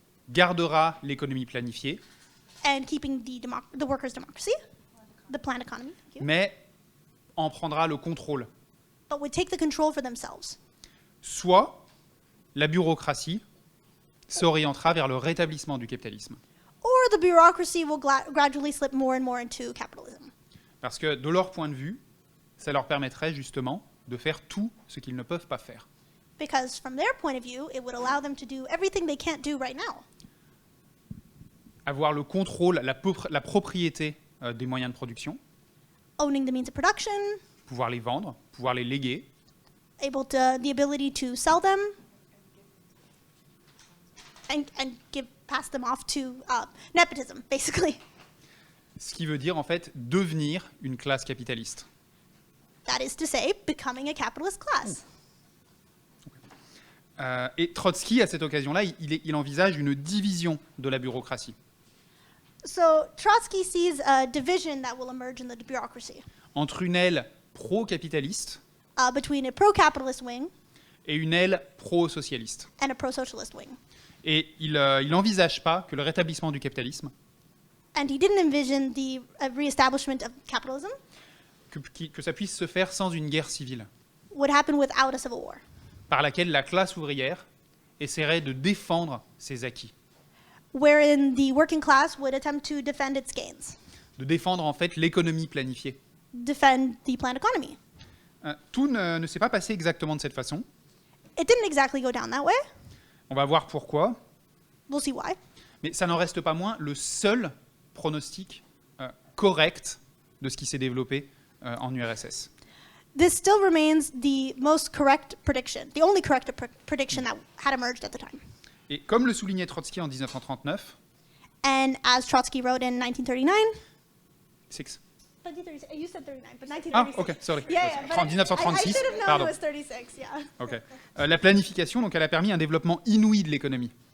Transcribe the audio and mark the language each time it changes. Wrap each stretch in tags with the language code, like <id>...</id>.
<fr>gardera l'économie planifiée,</fr> <en>and keeping the workers' democracy, the planned economy, thank you,</en> <fr>mais en prendra le contrôle.</fr> <en>but would take the control for themselves.</en> <fr>Soit la bureaucratie s'orientera vers le rétablissement du capitalisme.</fr> <en>Or the bureaucracy will gradually slip more and more into capitalism.</en> <fr>Parce que de leur point de vue, ça leur permettrait justement de faire tout ce qu'ils ne peuvent pas faire.</fr> <en>Because from their point of view, it would allow them to do everything they can't do right now.</en> <fr>Avoir le contrôle, la propriété des moyens de production,</fr> <en>Owning the means of production,</en> <fr>pouvoir les vendre, pouvoir les léguer,</fr> <en>the ability to sell them and give pass them off to nepotism, basically.</en> <fr>Ce qui veut dire en fait devenir une classe capitaliste.</fr> <en>That is to say, becoming a capitalist class.</en> <fr>Et Trotsky, à cette occasion-là, il envisage une division de la bureaucratie.</fr> <en>So Trotsky sees a division that will emerge in the bureaucracy</en> <fr>Entre une aile pro-capitaliste</fr> <en>between a pro-capitalist wing</en> <fr>et une aile pro-socialiste.</fr> <en>and a pro-socialist wing.</en> <fr>Et il n'envisage pas que le rétablissement du capitalisme,</fr> <en>And he didn't envision the reestablishment of capitalism</en> <fr>que ça puisse se faire sans une guerre civile,</fr> <en>would happen without a civil war,</en> <fr>par laquelle la classe ouvrière essaierait de défendre ses acquis,</fr> <en>wherein the working class would attempt to defend its gains,</en> <fr>de défendre en fait l'économie planifiée.</fr> <en>defend the planned economy.</en> <fr>Tout ne s'est pas passé exactement de cette façon.</fr> <en>It didn't exactly go down that way.</en> <fr>On va voir pourquoi,</fr> <en>We'll see why.</en> <fr>mais ça n'en reste pas moins le seul pronostic correct de ce qui s'est développé en URSS.</fr> <en>This still remains the most correct prediction, the only correct prediction that had emerged at the time.</en> <fr>Et comme le soulignait Trotsky en 1939,</fr> <en>And as Trotsky wrote in 1939, six. 1936, you said 39, but 1936. Ah, ok, sorry. Yeah, but</en> <fr>En 1936,</fr> <en>I should have known</en> <fr>pardon.</fr> <en>it was 36, yeah. Ok.</en> <fr>La planification, donc, elle a permis un développement inouï de l'économie.</fr>